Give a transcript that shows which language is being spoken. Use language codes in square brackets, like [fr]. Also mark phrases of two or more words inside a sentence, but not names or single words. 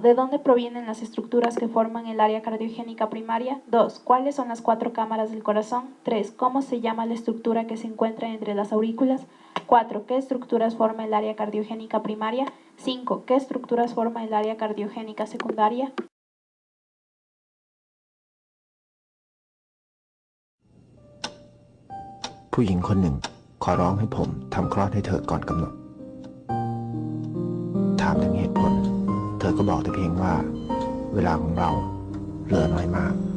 [es] ¿De dónde provienen las estructuras que forman el área cardiogénica primaria? 2. ¿Cuáles son las 4 cámaras del corazón? 3. ¿Cómo se llama la estructura que se encuentra entre las aurículas? 4. ¿Qué estructuras forma el área cardiogénica primaria? 5. ¿Qué estructuras forma el área cardiogénica secundaria? [th] ผู้หญิงคนหนึ่งขอร้องให้ผมทำคลอดให้เธอก่อนกำหนดถามถึงเหตุผลเธอก็บอกแต่เพียงว่าเวลาของเราเหลือน้อยมาก